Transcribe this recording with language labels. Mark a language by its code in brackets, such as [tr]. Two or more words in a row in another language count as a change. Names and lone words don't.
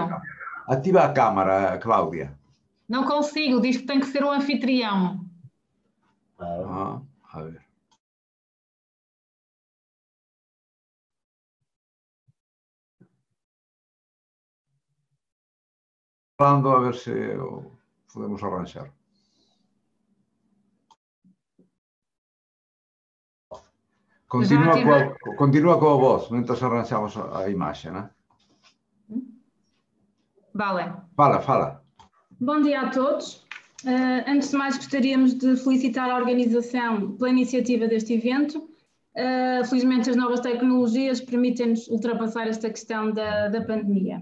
[pt] Ativa a câmara, Cláudia. Não consigo, diz que tem que ser o anfitrião. [gl] A ver. Falando a ver se podemos arranxar. Continúa coa voz, mentre arranxamos a imaxe, [pt] né? [gl] Vale. Fala. [pt] Bom dia a todos. Antes de mais, gostaríamos de felicitar a organização pela iniciativa deste evento. Felizmente, as novas tecnologias permitem-nos ultrapassar esta questão da pandemia.